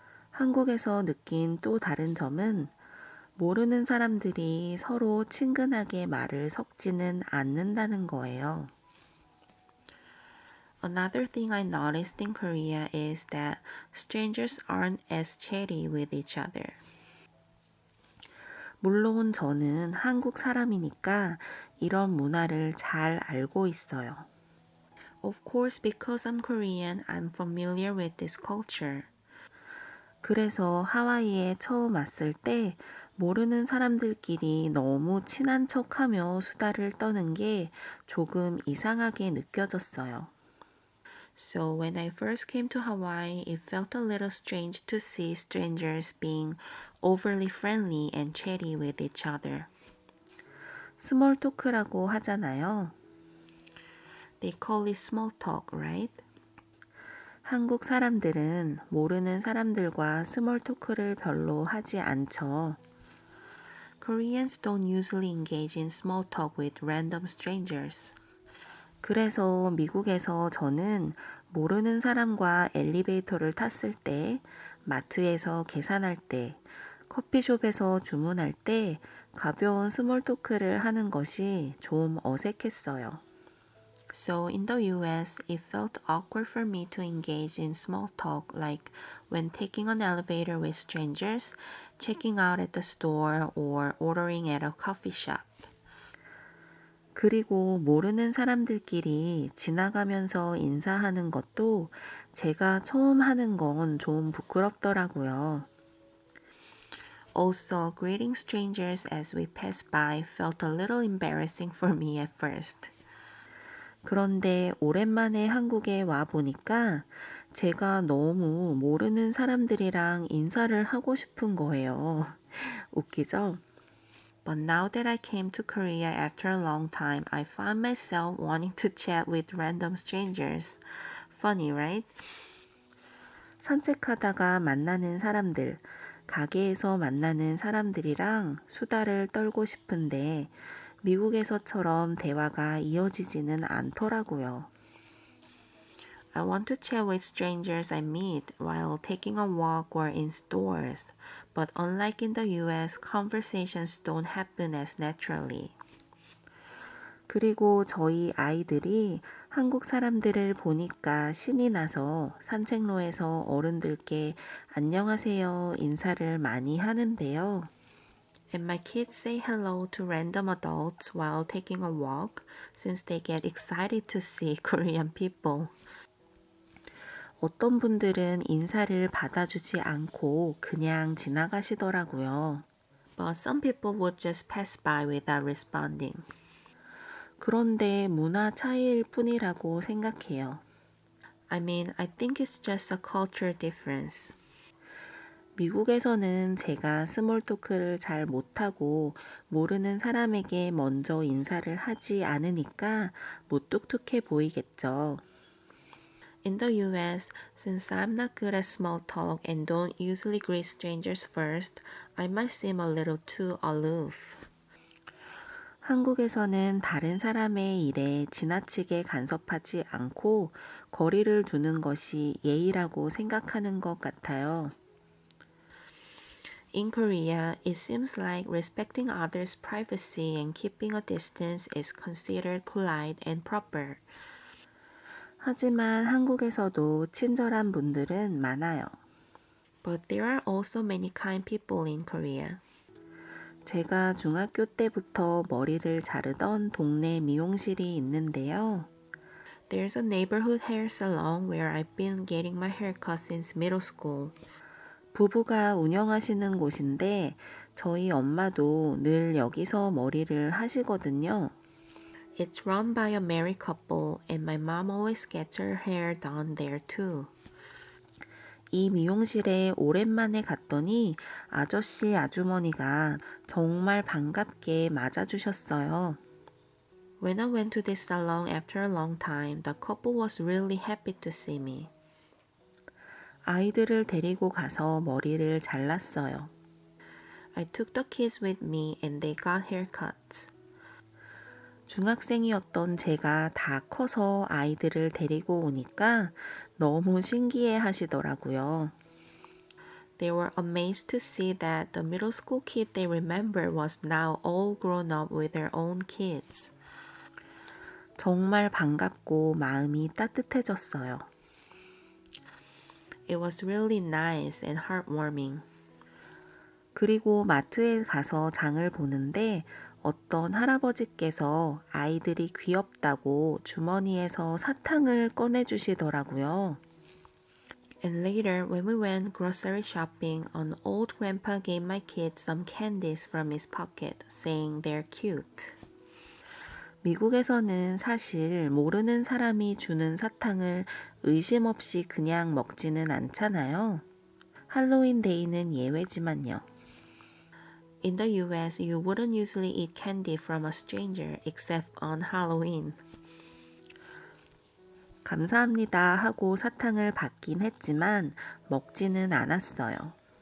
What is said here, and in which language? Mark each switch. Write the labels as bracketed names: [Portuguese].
[Korean] 한국에서 느낀 또 다른 점은 모르는 사람들이 서로 친근하게 말을 섞지는 않는다는 거예요. [English] Another thing I noticed in Korea is that strangers aren't as chatty with each other. [Korean] 물론 저는 한국 사람이니까 이런 문화를 잘 알고 있어요. [English] Of course, because I'm Korean, I'm familiar with this culture. [Korean] 그래서 하와이에 처음 왔을 때 모르는 사람들끼리 너무 친한 척하며 수다를 떠는 게 조금 이상하게 느껴졌어요. [English] So when I first came to Hawaii, it felt a little strange to see strangers being overly friendly and chatty with each other. [Korean] 스몰 토크라고 하잖아요. [English] They call it small talk, right? [Korean] 한국 사람들은 모르는 사람들과 스몰 토크를 별로 하지 않죠. [English] Koreans don't usually engage in small talk with random strangers. [Korean] 그래서 미국에서 저는 모르는 사람과 엘리베이터를 탔을 때, 마트에서 계산할 때, 커피숍에서 주문할 때 가벼운 스몰 토크를 하는 것이 좀 어색했어요. [English] So in the US, it felt awkward for me to engage in small talk like when taking an elevator with strangers, checking out at the store, or ordering at a coffee shop. [Korean] 그리고 모르는 사람들끼리 지나가면서 인사하는 것도 제가 처음 하는 건 좀 부끄럽더라고요. [English] Also, greeting strangers as we passed by felt a little embarrassing for me at first. [Korean] 그런데 오랜만에 한국에 와 보니까 제가 너무 모르는 사람들이랑 인사를 하고 싶은 거예요. 웃기죠? [English] But now that I came to Korea after a long time, I found myself wanting to chat with random strangers. Funny, right? [Korean] 산책하다가 만나는 사람들, 가게에서 만나는 사람들이랑 수다를 떨고 싶은데 미국에서처럼 대화가 이어지지는 않더라고요. [English] I want to chat with strangers I meet while taking a walk or in stores, but unlike in the US, conversations don't happen as naturally. [Korean] 그리고 저희 아이들이 한국 사람들을 보니까 신이 나서 산책로에서 어른들께 안녕하세요 인사를 많이 하는데요. [English] And my kids say hello to random adults while taking a walk since they get excited to see Korean people. [Korean] 어떤 분들은 인사를 받아주지 않고 그냥 지나가시더라고요. [English] But some people would just pass by without responding. [Korean] 그런데 문화 차이일 뿐이라고 생각해요. [English] I mean, I think it's just a culture difference. [Korean] 미국에서는 제가 스몰 토크를 잘 못하고 모르는 사람에게 먼저 인사를 하지 않으니까 무뚝뚝해 보이겠죠. [English] In the US, since I'm not good at small talk and don't usually greet strangers first, I might seem a little too aloof. [Korean] 한국에서는 다른 사람의 일에 지나치게 간섭하지 않고 거리를 두는 것이 예의라고 생각하는 것 같아요. [English] In Korea, it seems like respecting others' privacy and keeping a distance is considered polite and proper. [Korean] 하지만 한국에서도 친절한 분들은 많아요. [English] But there are also many kind people in Korea. [Korean] 제가 중학교 때부터 머리를 자르던 동네 미용실이 있는데요. [English] There's a neighborhood hair salon where I've been getting my haircut since middle school. [Korean] 부부가 운영하시는 곳인데 저희 엄마도 늘 여기서 머리를 하시거든요. [English] It's run by a married couple and my mom always gets her hair done there too. [Korean] 이 미용실에 오랜만에 갔더니 아저씨 아주머니가 정말 반갑게 맞아주셨어요. [English] When I went to this salon after a long time, the couple was really happy to see me. [Korean] 아이들을 데리고 가서 머리를 잘랐어요. [English] I took the kids with me and they got haircuts. [Korean] 중학생이었던 제가 다 커서 아이들을 데리고 오니까 너무 신기해 하시더라고요. [English] They were amazed to see that the middle school kid they remember was now all grown up with their own kids. [Korean] 정말 반갑고 마음이 따뜻해졌어요. [English] It was really nice and heartwarming. [Korean] 그리고 마트에 가서 장을 보는데 어떤 할아버지께서 아이들이 귀엽다고 주머니에서 사탕을 꺼내주시더라고요. [English] And later, when we went grocery shopping, an old grandpa gave my kids some candies from his pocket, saying they're cute. [Korean] 미국에서는 사실 모르는 사람이 주는 사탕을 의심 없이 그냥 먹지는 않잖아요. 할로윈 데이는 예외지만요. [English] In the US, you wouldn't usually eat candy from a stranger except on Halloween. [Korean] 감사합니다 하고 사탕을 받긴 했지만 먹지는 않았어요.